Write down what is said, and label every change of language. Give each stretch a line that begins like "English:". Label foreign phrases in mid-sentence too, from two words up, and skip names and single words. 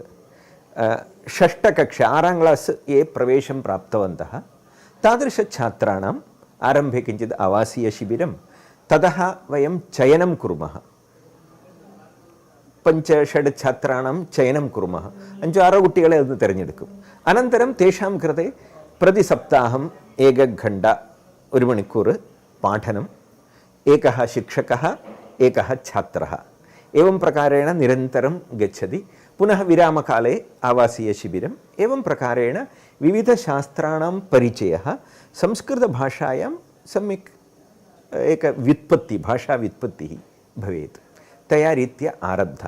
Sanskrit: षष्ठकक्षा 6ां क्लास् ये प्रवेशं प्राप्तवन्तः तादृशछात्राणाम् आरम्भे किञ्चित् आवासीयशिबिरं, ततः वयं चयनं कुर्मः। 5-6 छात्राणां चयनं कुर्मः।
Malayalam: 5-6 കുട്ടികളെ അത് തിരഞ്ഞെടുക്കും.
Sanskrit: അനന്തരം तेषां कृते प्रतिसप्ताहं 1 घण्टा 1 मणिक्കൂർ पाठनं, एकः शिक्षकः एकः छात्रः, एवं प्रकारेण निरन्तरं गच्छति। पुनः विरामकाले आवासीयशिबिरम्, एवं प्रकारेण विविधशास्त्राणां परिचयः, संस्कृतभाषायां सम्यक् व्युत्पत्तिः, भाषाव्युत्पत्तिः भवेत्, तया रीत्या आरब्धा।